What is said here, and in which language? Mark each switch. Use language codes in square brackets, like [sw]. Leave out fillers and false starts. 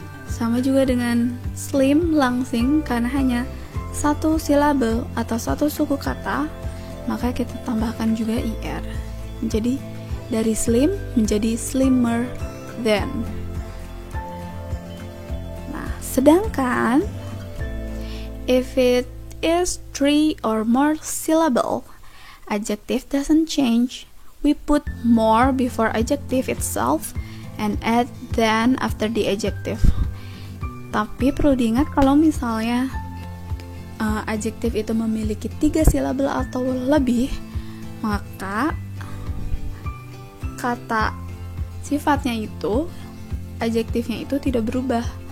[id] Sama juga dengan slim, langsing, karena hanya satu silabel atau satu suku kata, maka kita tambahkan juga er. Jadi dari slim menjadi slimmer than. Nah, sedangkan [en] if it is 3 or more syllable, adjective doesn't change. We put more before adjective itself and add than after the adjective. [id] Tapi perlu diingat kalau misalnya adjektif itu memiliki 3 silabel atau lebih, maka kata sifatnya itu, adjektifnya itu tidak berubah.